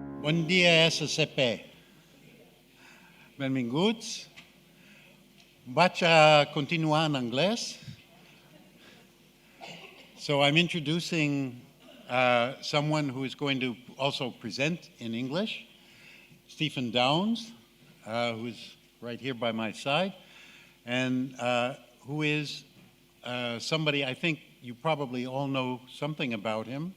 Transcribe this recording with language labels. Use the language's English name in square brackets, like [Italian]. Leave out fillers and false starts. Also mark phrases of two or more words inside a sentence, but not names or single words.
[Catalan] Bon dia, SCP. Benvinguts. Vaig a continuar en anglès. [English] So I'm introducing someone who is going to also present in English, Stephen Downes, who is right here by my side, and who is somebody I think you probably all know something about him.